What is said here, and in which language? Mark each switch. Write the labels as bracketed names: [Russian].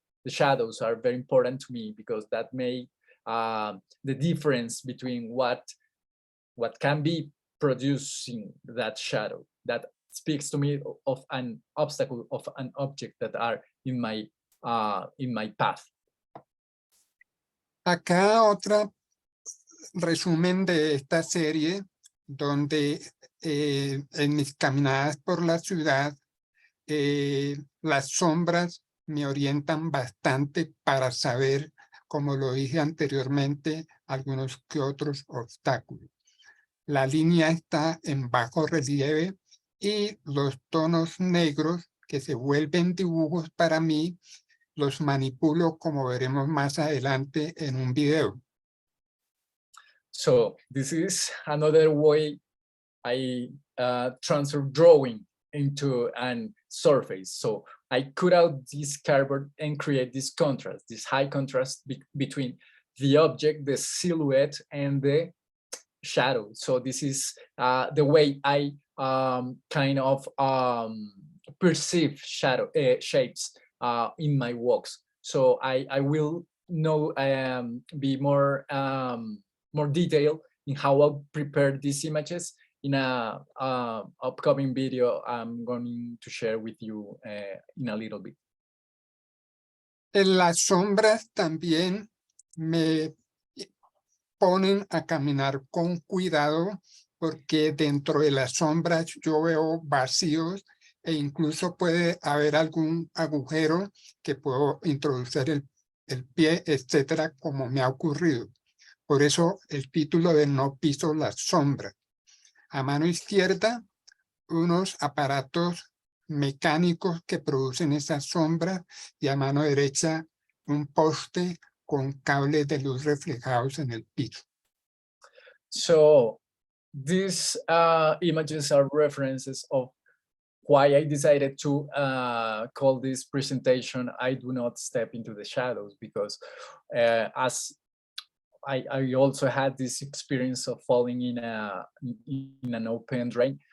[English] The shadows are very important to me because that make the difference between what can be producing that shadow. That speaks to me of an obstacle, of an object that are in my path. [Spanish] Acá otra resumen de esta serie, donde en mis caminadas por la ciudad, las sombras me orientan bastante para saber, como lo dije anteriormente, algunos que otros obstáculos. La línea está en bajo relieve y los tonos negros que se vuelven dibujos para mí, los manipulo, como veremos más adelante en un video. [English] So this is another way I transfer drawing into an surface. So I cut out this cardboard and create this contrast, this high contrast between the object, the silhouette, and the shadow. So this is the way I kind of perceive shadow shapes in my walks. So I will know be more more detailed in how I prepare these images in a upcoming video I'm going to share with you in a little bit. [Spanish] Las sombras también me ponen a caminar con cuidado, porque dentro de las sombras yo veo vacíos e incluso puede haber algún agujero que puedo introducir el pie, etcétera, como me ha ocurrido. Por eso el título de No piso las sombras. A mano izquierda, unos aparatos mecánicos que producen esas sombras, y a mano derecha un poste con cables de luz reflejados en el piso. [English] So these images are references of why I decided to call this presentation I Do Not Step into the Shadows, because as I also had this experience of falling in an open drain.